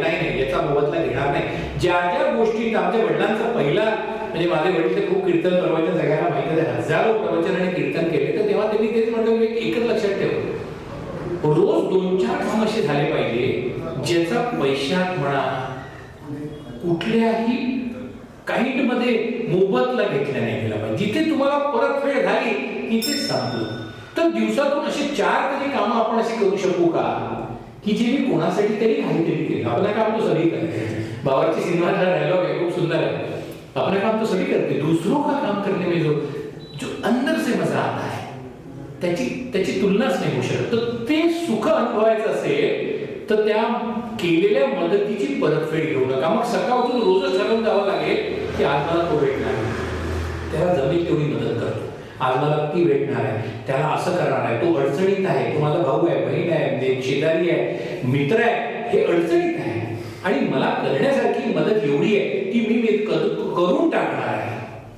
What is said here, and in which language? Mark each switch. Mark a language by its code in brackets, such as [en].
[mr] नाही याचा मोबदला घेणार नाही. ज्या ज्या गोष्टी आमच्या वडिलांचा पहिला, म्हणजे माझे वडील ते खूप कीर्तन प्रवचन सगळ्यांना माहिती आहे, हजारो प्रवचन आणि कीर्तन केले, तर तेव्हा त्यांनी तेच म्हणतो एकच लक्षात ठेव, रोज 2-4 काम असे झाले पाहिजे ज्याचा पैशात म्हणा कुठल्याही काइंड मध्ये मोबदला घेतला नाही गेला पाहिजे. जिथे तुम्हाला परतफेड झाली तिथे संपलं. तर दिवसातून असे 4 तरी कामं आपण असे करू शकू का की जे मी कोणासाठी तरी काहीतरी केलं. आपलं काम तो सगळी करते, बाबाची सिनेमातला डायलॉग आहे, खूप सुंदर आहे. [hi] अपना काम तो सभी करते, दूसरों का काम करने में जो अंदर से मजा आता है [mr] त्याची तुलनाच नाही होऊ शकत. तर ते सुख अनुभवायचं असेल तर त्या केलेल्या मदतीची परतफेड घेऊ नका. मग सकाळ उठून रोजच ठरवून जावं लागेल की आज मला तो भेटणार आहे, त्याला जमेल तेवढी मदत करतो, आज मला ती भेटणार आहे, त्याला असं करणार आहे, तो अडचणीत आहे, तो माझा भाऊ आहे, बहीण आहे, शेजारी आहे, मित्र आहे, हे अडचणीत आहे आणि मला करण्यासारखी मदत एवढी आहे की मी करून टाकणार आहे.